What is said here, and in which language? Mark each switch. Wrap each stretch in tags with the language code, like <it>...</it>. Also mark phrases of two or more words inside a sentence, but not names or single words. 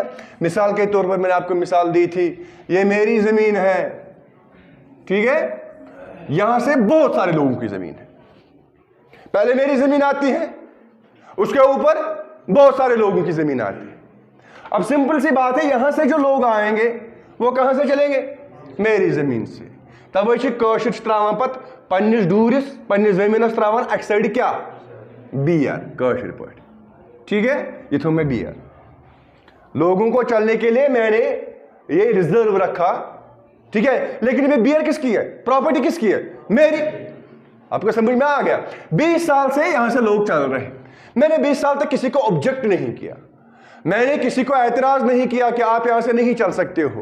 <hi>मिसाल के तौर पर मैंने आपको मिसाल दी थी, ये मेरी जमीन है, ठीक है, यहां से बहुत सारे लोगों की जमीन है। पहले मेरी जमीन आती है, उसके ऊपर बहुत सारे लोगों की जमीन आती है। अब सिंपल सी बात है, यहां से जो लोग आएंगे वो कहां से चलेंगे, मेरी जमीन से।</hi> <ks>तब कशिर त्रावान पत पन्निस दूरिस पन्निस जमीनस त्रावान अक साइड क्या, बियर कशिर पट।</ks> <hi>ठीक है, ये थो मैं बियर। लोगों को चलने के लिए मैंने ये रिजर्व रखा, ठीक है, लेकिन ये बियर किसकी है, प्रॉपर्टी किसकी है, मेरी। आपको समझ में आ गया। 20 साल से यहां से लोग चल रहे हैं, मैंने 20 साल तक किसी को ऑब्जेक्ट नहीं किया, मैंने किसी को एतराज नहीं किया कि आप यहां से नहीं चल सकते हो।</hi>